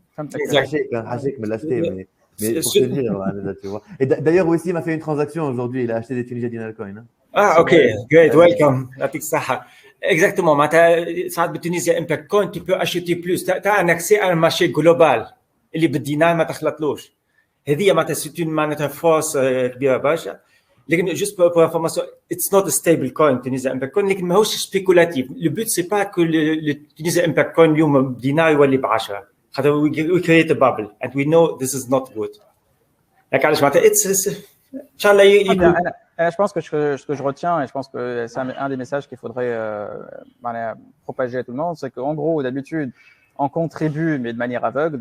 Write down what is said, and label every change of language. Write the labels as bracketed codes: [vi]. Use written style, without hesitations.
[fr] Hachek me l'a acheté, mais pour te dire, tu vois. Et d'ailleurs, aussi, il m'a fait une transaction aujourd'hui. Il a acheté des Tunisian Dinar Coin. Hein. Ah, OK. Great. Welcome. Exactement. Ça de Tunisian Impact Coin, tu peux acheter plus. Tu as un accès à un marché global. [ar] اللي بالدينار ما تخلطلوش. هذه معناتها [fr] c'est une force [ar] كبيرة برشا. [en] لكن [fr] juste pour information, [en] it's not a stable coin Tunisia Impact Coin, [ar] لكن ماهوش [en] spéculatif. [fr] Le but c'est pas que le Tunisia Impact Coin [ar] اليوم بدينار يولي ب10. خاطر [en] we create a bubble and we know this is not good. [ar] Donc علاش معناتها [en] it's [ar] ان شاء الله يكون. [fr] Je pense que ce que je retiens, et je pense que c'est un des messages qu'il faudrait propager à tout le monde, c'est qu'en gros, d'habitude, on contribue, mais de manière aveugle.